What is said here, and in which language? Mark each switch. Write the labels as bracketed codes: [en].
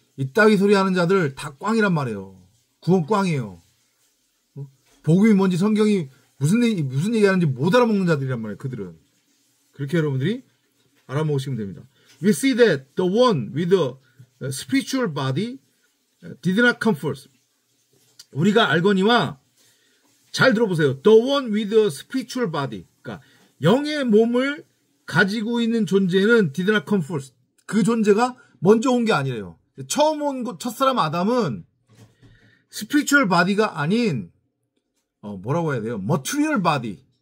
[ko] 이따위 소리 하는 자들 다 꽝이란 말이에요. 구원 꽝이에요. 복음이 뭔지 성경이 무슨 얘기하는지 못 알아먹는 자들이란 말이에요. 그들은. 그렇게 여러분들이 알아먹으시면 됩니다. [en] We see that the one with the spiritual body did not come first. [ko] 우리가 알거니와 잘 들어보세요. [en] The one with a spiritual body. [ko] 그러니까 영의 몸을 가지고 있는 존재는 [en] did not come first. [ko] 그 존재가 먼저 온 게 아니래요. 처음 온 첫사람 아담은 spiritual body가 아닌 뭐라고 해야 돼요? [en] material body.